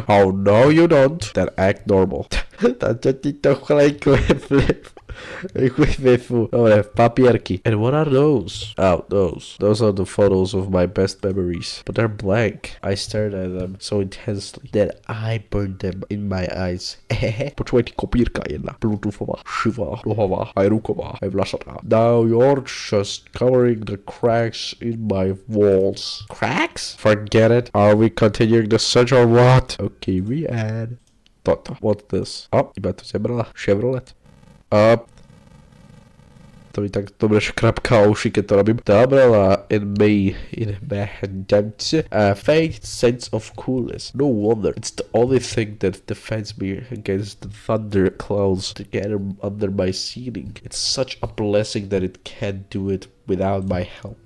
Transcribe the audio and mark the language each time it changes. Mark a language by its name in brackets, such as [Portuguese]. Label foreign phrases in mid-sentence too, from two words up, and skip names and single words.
[English] Oh, no, you don't. Then act normal. Papierki. And what are those? Oh, those are the photos of my best memories. But they're blank. I stared at them so intensely that I burned them in my eyes. [Slovak] Počúvaj, ty kopírka jedna. Bluetoothová, šivá, nohová, aj ruková, aj vlasatá. [English] Now you're just covering the cracks in my walls. Cracks? Forget it. Are we continuing the search or what? Okay, we add. Toto. What's this? [Slovak] Oh, iba to zebrala. Chevrolet. To mi tak dobre škrapká uši, keď to robím. [English] The umbrella in my faint sense of coolness. No wonder. It's the only thing that defends me against the thunder clouds together under my ceiling. It's such a blessing that it can't do it without my help.